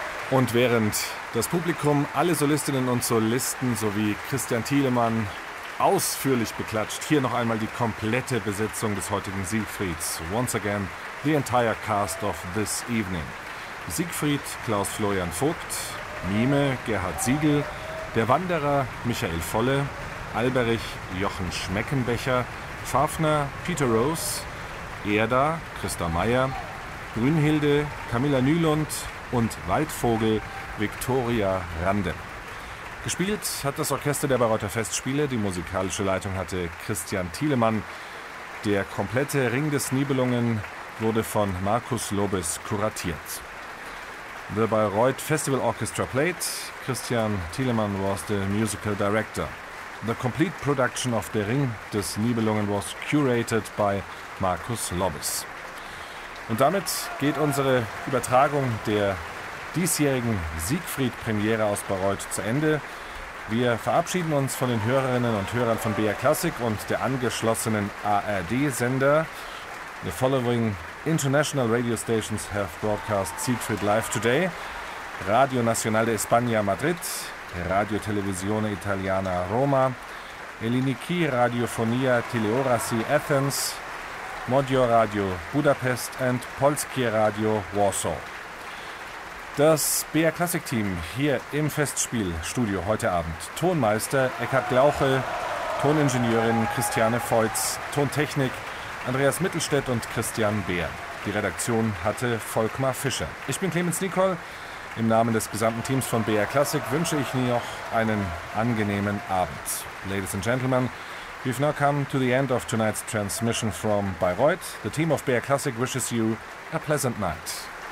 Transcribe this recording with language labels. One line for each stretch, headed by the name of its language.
German: Und während das Publikum alle Solistinnen und Solisten sowie Christian Thielemann ausführlich beklatscht, hier noch einmal die komplette Besetzung des heutigen Siegfrieds.
English: Once again, the entire cast of this evening.
German: Siegfried Klaus-Florian Vogt, Mime Gerhard Siegel, der Wanderer Michael Volle, Alberich Jochen Schmeckenbecher, Fafner Peter Rose, Erda Christa Meyer, Grünhilde Camilla Nylund und Waldvogel Viktoria Rande. Gespielt hat das Orchester der Bayreuther Festspiele, die musikalische Leitung hatte Christian Thielemann. Der komplette Ring des Nibelungen wurde von Markus Lobes kuratiert.
English: The Bayreuth Festival Orchestra played. Christian Thielemann was the musical director. The complete production of Der Ring des Nibelungen was curated by Markus Lobes.
German: Und damit geht unsere Übertragung der diesjährigen Siegfried-Premiere aus Bayreuth zu Ende. Wir verabschieden uns von den Hörerinnen und Hörern von BR Classic und der angeschlossenen ARD-Sender.
English: The following international radio stations have broadcast Siegfried live today. Radio Nacional de España Madrid, Radio Televisione Italiana Roma, Eliniki Radiofonia Teleorasi Athens, Modio Radio Budapest and Polskie Radio Warsaw.
German: Das BR Classic Team hier im Festspielstudio heute Abend. Tonmeister Eckhard Glauche, Toningenieurin Christiane Feutz, Tontechnik Andreas Mittelstädt und Christian Bär. Die Redaktion hatte Volkmar Fischer. Ich bin Clemens Nicol. Im Namen des gesamten Teams von BR Classic wünsche ich Ihnen noch einen angenehmen Abend.
English: Ladies and Gentlemen, we've now come to the end of tonight's transmission from Bayreuth. The team of BR Classic wishes you a pleasant night.